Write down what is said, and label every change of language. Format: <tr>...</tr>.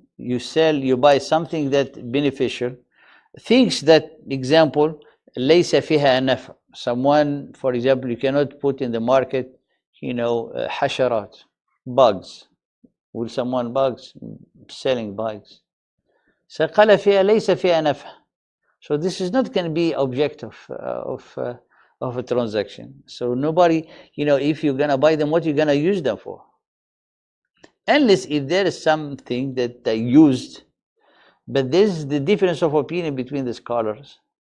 <en>You buy something that beneficial. Things that, example,</en> <ar>ليس فيها نفع.</ar> <en>Someone, for example, you cannot put in the market, حشرات, bugs. Will someone selling bugs? So</en> <ar>قال فيها ليس فيها نفع.</ar> <en>So this is not going to be object of a transaction. So nobody, if you're going to buy them, what you're going to use them for? Unless if there is something that they used, but there's the difference of opinion between the scholars.</en>